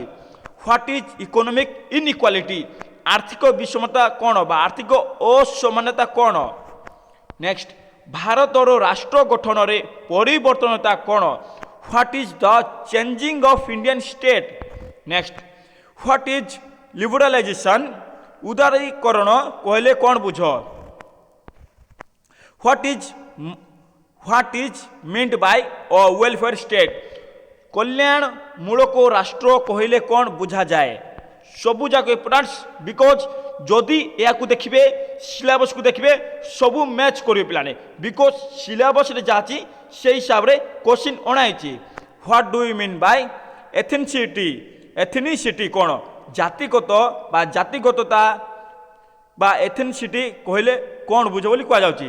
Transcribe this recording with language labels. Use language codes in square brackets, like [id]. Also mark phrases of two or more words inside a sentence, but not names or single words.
[en] what is economic inequality, [or] ଆର୍ଥିକ ବିଷମତା କ'ଣ ବା ଆର୍ଥିକ ଅସମାନତା କ'ଣ। [en] ନେକ୍ସଟ, [or] ଭାରତର ରାଷ୍ଟ୍ର ଗଠନରେ ପରିବର୍ତ୍ତନତା କ'ଣ, [en] what is the changing of Indian state. next, what is liberalisation, [or] ଉଦାରୀକରଣ କହିଲେ କ'ଣ ବୁଝ। [en] What is meant by a welfare state, [or] କଲ୍ୟାଣମୂଳକ ରାଷ୍ଟ୍ର କହିଲେ କ'ଣ ବୁଝାଯାଏ। ସବୁ ଯାକ [en] importance, because [or] ଯଦି ଏହାକୁ ଦେଖିବେ ସିଲାବସ୍କୁ ଦେଖିବେ ସବୁ ମ୍ୟାଚ୍ କରିବେ ପିଲାମାନେ, ବିକଜ ସିଲାବସ୍ରେ ଯାହା ଅଛି ସେଇ ହିସାବରେ କ୍ୱେଶ୍ଚିନ୍ ଅଣାହେଇଛି। [en] what do you mean by ethnicity [or] କ'ଣ, ଜାତିଗତ ବା ଜାତିଗତତା ବା ଏଥନିସିଟି କହିଲେ କ'ଣ ବୁଝ ବୋଲି କୁହାଯାଉଛି।